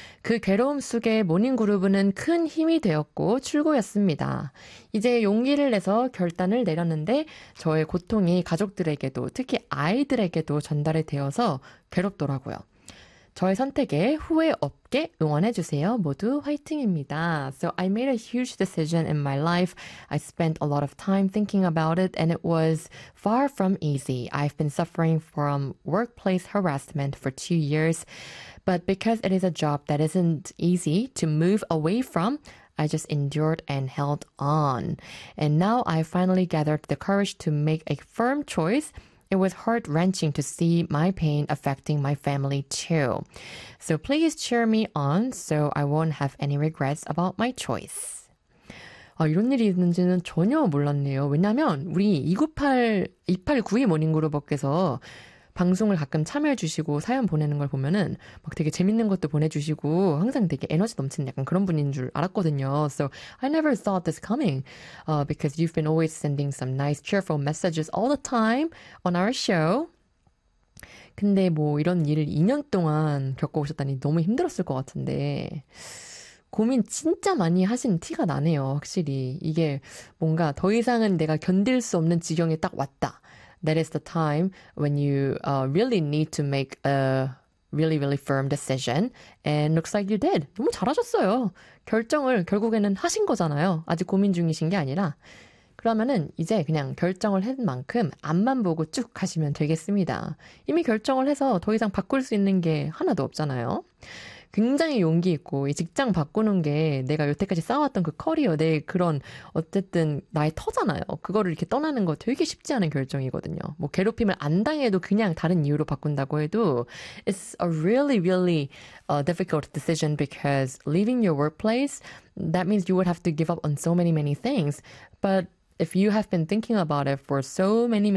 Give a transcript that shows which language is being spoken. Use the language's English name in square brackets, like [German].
[Korean] 그 괴로움 속에 모닝그루브는 큰 힘이 되었고 출구였습니다. 이제 용기를 내서 결단을 내렸는데 저의 고통이 가족들에게도 특히 아이들에게도 전달이 되어서 괴롭더라고요. 저의 선택에 후회 없게 응원해 주세요. 모두 화이팅입니다. [English] So I made a huge decision in my life. I spent a lot of time thinking about it, and it was far from easy. I've been suffering from workplace harassment for 2 years, but because it is a job that isn't easy to move away from, I just endured and held on. And now I finally gathered the courage to make a firm choice. It was heart-wrenching to see my pain affecting my family too. So please cheer me on so I won't have any regrets about my choice. [Korean] 아, 이런 일이 있는지는 전혀 몰랐네요. 왜냐면 우리 2892 모닝그룹께서 방송을 가끔 참여해 주시고 사연 보내는 걸 보면은 막 되게 재밌는 것도 보내 주시고 항상 되게 에너지 넘치는 약간 그런 분인 줄 알았거든요. [English] So I never thought this coming. Because you've been always sending some nice cheerful messages all the time on our show. [Korean] 근데 뭐 이런 일을 2년 동안 겪어 오셨다니 너무 힘들었을 것 같은데. 고민 진짜 많이 하신 티가 나네요. 확실히. 이게 뭔가 더 이상은 내가 견딜 수 없는 지경에 딱 왔다. [English] That is the time when you really need to make a really, really firm decision. And looks like you did. [Korean] 너무 잘하셨어요. 결정을 결국에는 하신 거잖아요. 아직 고민 중이신 게 아니라. 그러면은 이제 그냥 결정을 한 만큼 앞만 보고 쭉 가시면 되겠습니다. 이미 결정을 해서 더 이상 바꿀 수 있는 게 하나도 없잖아요. 굉장히 용기 있고 이 직장 바꾸는 게 내가 여태까지 쌓아왔던 그 커리어 내 그런 어쨌든 나의 터잖아요. 그거를 이렇게 떠나는 거 되게 쉽지 않은 결정이거든요. 뭐 괴롭힘을 안 당해도 그냥 다른 이유로 바꾼다고 해도 [English] It's a really, really difficult decision because leaving your workplace, that means you would have to give up on so many, many things. But if you have been thinking about it for so many, many